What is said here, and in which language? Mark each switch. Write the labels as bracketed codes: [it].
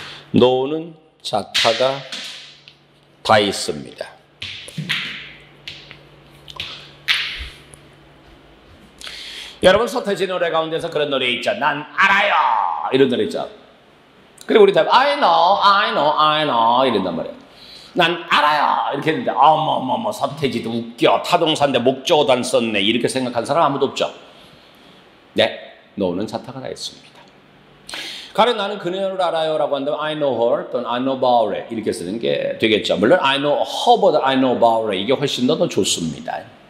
[ko] 노는 자타가 다 있습니다. 여러분 서태지 노래 가운데서 그런 노래 있죠. 난 알아요. 이런 노래 있죠. 그리고 우리 다 [en] I know, I know, I know [ko] 이런단 말이에요. 난 알아요. 이렇게 했는데 어머머머 서태지도 웃겨. 타동사인데 목적어도 안 썼네. 이렇게 생각한 사람 아무도 없죠. 네, 노는 자타가 다 있습니다. 가령 나는 그녀를 알아요 라고 한다면 [en] I know her [ko] 또는 [en] I know about her [ko] 이렇게 쓰는 게 되겠죠. 물론 [en] I know her [ko] 보다 [en] I know about her [ko] 이게 훨씬 더 좋습니다.